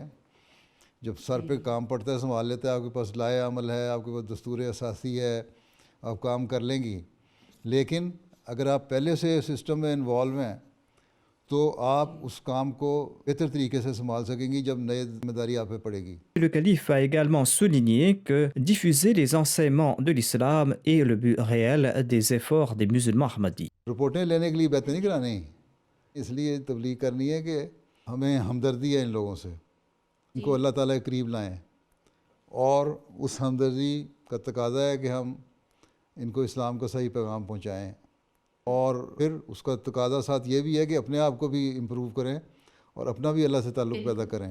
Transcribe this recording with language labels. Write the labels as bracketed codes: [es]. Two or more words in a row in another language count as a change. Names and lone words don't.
[ur] جب سر پہ کام پڑتا ہے سنبھال لیتا ہے، آپ کے پاس لائحہ عمل ہے، آپ کے پاس دستور اساسی ہے، آپ کام کر لیں گی. لیکن اگر آپ پہلے سے سسٹم میں انوالو ہیں تو آپ اس کام کو بہتر طریقے سے سنبھال سکیں گی جب نئی ذمہ داری آپ پہ پڑے گی. [fr] Le calife a également souligné que diffuser les enseignements de l'islam est le but réel des efforts des musulmans ahmadis. [ur] رپورٹیں لینے کے لیے باتیں نہیں کرانی، اس لیے تبلیغ کرنی ہے کہ ہمیں ہمدردی ہے ان لوگوں سے، ان کو اللہ تعالیٰ کے قریب لائیں، اور اس ہمدردی کا تقاضا ہے کہ ہم ان کو اسلام کا صحیح پیغام پہنچائیں، اور پھر اس کا تقاضا ساتھ یہ بھی ہے کہ اپنے آپ کو بھی امپروو کریں اور اپنا بھی اللہ سے تعلق پیدا کریں.